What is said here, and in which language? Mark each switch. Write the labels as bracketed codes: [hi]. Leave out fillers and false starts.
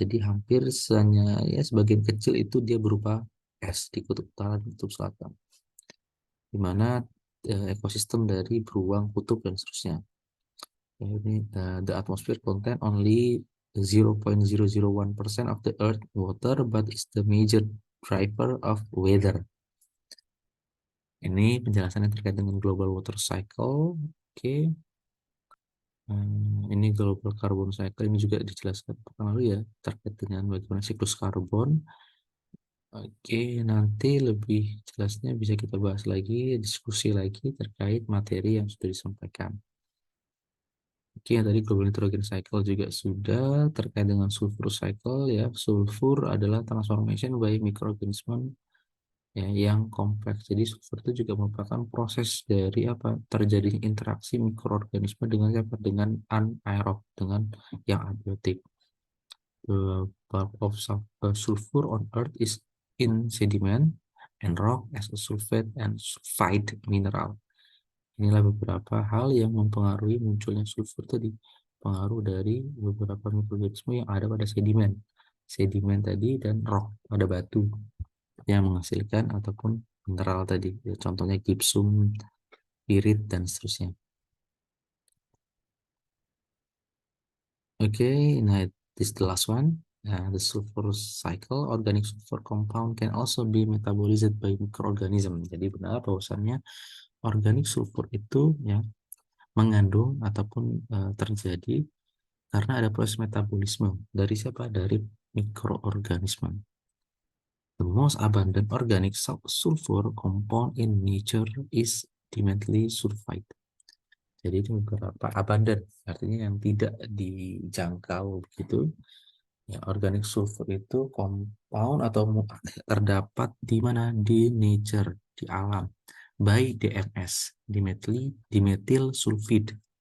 [id] Jadi hampir ya sebagian kecil itu dia berupa es di kutub utara dan kutub selatan. Di mana ekosistem dari beruang, kutub dan seterusnya. [en] Ini the atmosphere contain only 0.001% of the earth water, but is the major driver of weather. [id] Ini penjelasannya terkait dengan global water cycle. Oke. Ini global carbon cycle, ini juga dijelaskan pekan lalu ya, terkait dengan bagaimana siklus karbon. Oke, nanti lebih jelasnya bisa kita bahas lagi, diskusi lagi terkait materi yang sudah disampaikan. Oke, yang tadi global nitrogen cycle juga sudah, terkait dengan sulfur cycle ya. Sulfur adalah [en] transformation by microorganism [id] ya, yang kompleks. Jadi sulfur itu juga merupakan proses dari apa? Terjadinya interaksi mikroorganisme dengan anaerob, dengan yang abiotik. [en] the bulk of sulfur on Earth is in sediment and rock as a sulfate and sulfide mineral. [id] Inilah beberapa hal yang mempengaruhi munculnya sulfur tadi. Pengaruh dari beberapa mikroorganisme yang ada pada sedimen. Sedimen tadi dan rock pada batu yang menghasilkan ataupun mineral tadi. Ya, contohnya gypsum, pirit, dan seterusnya. [en] Okay, now this is the last one. The sulfur cycle, organic sulfur compound can also be metabolized by microorganism. [id] Jadi benar bahwasannya organik sulfur itu ya mengandung ataupun terjadi karena ada proses metabolisme dari siapa? Dari mikroorganisme. [en] The most abundant organic sulfur compound in nature is dimethyl sulfide. [id] Jadi itu beberapa abundant, artinya yang tidak dijangkau begitu. Ya, organic sulfur itu compound atau terdapat di mana? Di nature, di alam. [en] By DMS, dimethyl sulfide.